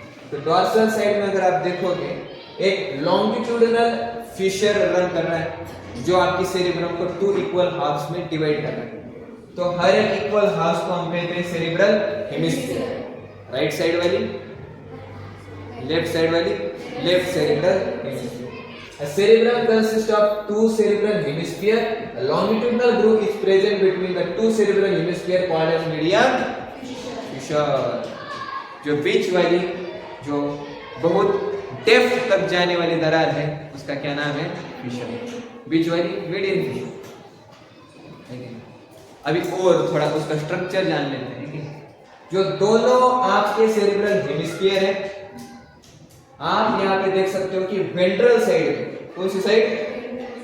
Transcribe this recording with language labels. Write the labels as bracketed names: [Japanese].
[Hindi] तो dorsal side में अगर आप देखोगे एक लॉन्गिट्यूडिनल फिशर रन कर रहा है जो आपकी सेरिब्रम को 2 इक्वल हाफ्स में डिवाइड कर रहा है। तो हर एक इक्वल हाफ्स को हम कहते हैं सेरिब्रल हेमिस्फीयर। राइट साइड वाली, लेफ्ट साइड वाली, left cerebral hemisphere. [English] A cerebrum consists of 2 cerebral hemisphere. A longitudinal groove is present between the 2 cerebral hemisphere called as median fissure. [Hindi] जो बीच वाली, जो बहुत डेप्थ तक जाने वाली दरार है, उसका क्या नाम है? फिशर। बीच वाली मीडियन फिशर। अभी और थोड़ा उसका स्ट्रक्चर जान लेते हैं। जो दोनों आपके सेरिब्रल हेमिस्फीयर है, आप यहाँ पे देख सकते हो कि वेंट्रल साइड, कौन सी साइड?